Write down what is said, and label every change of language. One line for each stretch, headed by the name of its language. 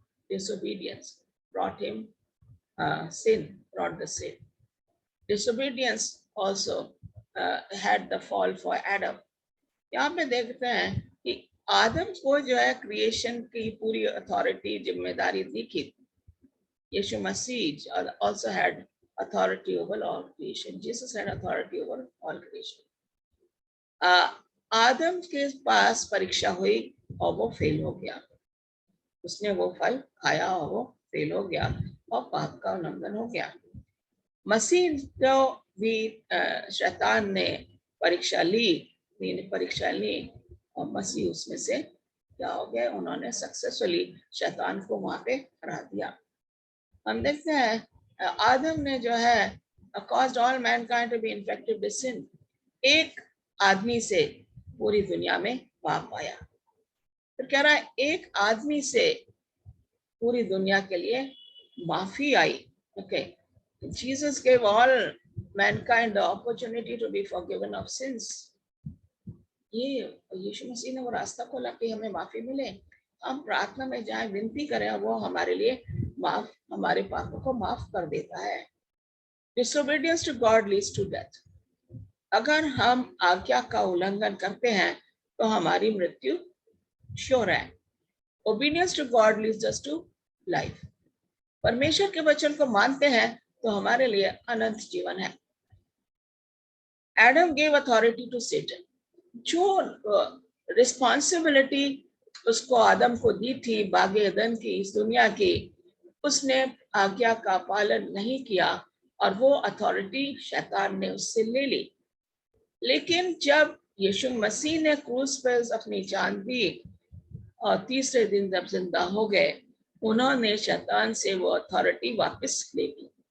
English: Disobedience brought him sin, brought the sin. Disobedience also had the fall for Adam.
Hindi: यहाँ पे देखते हैं कि आदम को जो है क्रिएशन की पूरी अथॉरिटी, जिम्मेदारी दी थी.
English: यीशु मसीह also had authority over all creation. Jesus had authority over all creation.
Hindi: आदम के पास परीक्षा हुई और वो फेल हो गया. उसने वो फल खाया और वो फेल हो गया और पाप का उल्लंघन हो गया. मसीह जो भी शैतान ने परीक्षा ली और मसीह उसमें से क्या हो गया, उन्होंने सक्सेसफुली शैतान को वहां पे हरा दिया. हम देखते हैं आदम ने जो है
English: caused all mankind to be infected with sin.
Hindi: एक आदमी से पूरी दुनिया में पाप आया. तो कह रहा है एक आदमी से पूरी दुनिया के लिए माफी आई.
English: Okay, Jesus gave all mankind the opportunity to be forgiven of sins.
Hindi: ये यीशु मसीह ने वो रास्ता खोला कि हमें माफी मिले. हम प्रार्थना में जाए, विनती करें, वो हमारे लिए हमारे पापों को माफ कर देता है.
English: Disobedience to God leads to death.
Hindi: अगर हम आज्ञा का उल्लंघन करते हैं तो हमारी मृत्यु श्योर है.
English: Obedience to God leads us to life.
Hindi: परमेश्वर के वचन को मानते हैं तो हमारे लिए अनंत जीवन है.
English: Adam gave authority to Satan.
Hindi: जो रिस्पॉन्सिबिलिटी उसको आदम को दी थी बागे एदन की, इस दुनिया की, उसने आज्ञा का पालन नहीं किया और वो अथॉरिटी शैतान ने उससे ले ली. लेकिन जब यीशु मसीह ने क्रूस पर अपनी जान दी और तीसरे दिन जब जिंदा हो गए, उन्होंने शैतान से वो अथॉरिटी वापस ले ली.